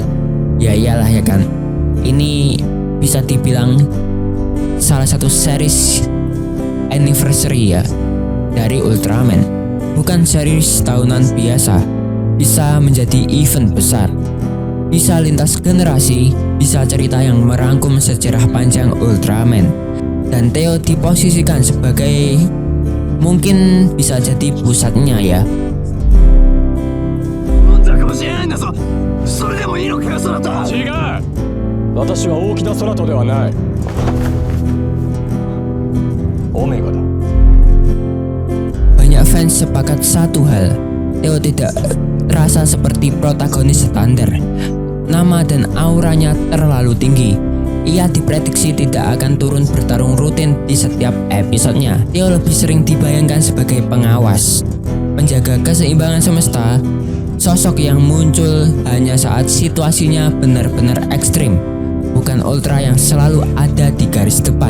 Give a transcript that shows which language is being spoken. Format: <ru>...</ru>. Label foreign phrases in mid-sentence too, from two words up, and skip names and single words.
<id>Ya iyalah ya kan, ini bisa dibilang salah satu series anniversary ya dari Ultraman, bukan series tahunan biasa. Bisa menjadi event besar, bisa lintas generasi, bisa cerita yang merangkum sejarah panjang Ultraman. Dan Theo diposisikan sebagai mungkin bisa jadi pusatnya ya.</id> <ja>違う、私は大木田空人ではない。オメガだ。</ja> <id>Banyak fans sepakat satu hal, Theo tidak terasa seperti protagonis standar. Nama dan auranya terlalu tinggi. Ia diprediksi tidak akan turun bertarung rutin di setiap episodenya. Theo lebih sering dibayangkan sebagai pengawas, penjaga keseimbangan semesta, sosok yang muncul hanya saat situasinya benar-benar ekstrim, bukan Ultra yang selalu ada di garis depan.</id>